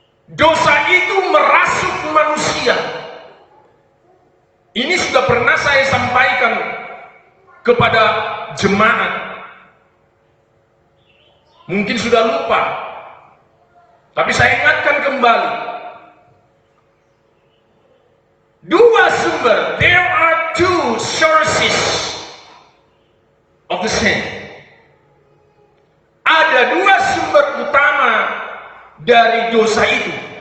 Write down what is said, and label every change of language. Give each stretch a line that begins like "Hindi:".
Indonesian: Dosa itu merasuk manusia. Ini sudah pernah saya sampaikan kepada jemaat. Mungkin sudah lupa, tapi saya ingatkan kembali. Dua sumber,
English: there are two sources of the sin.
Indonesian: Ada dua sumber utama dari dosa itu.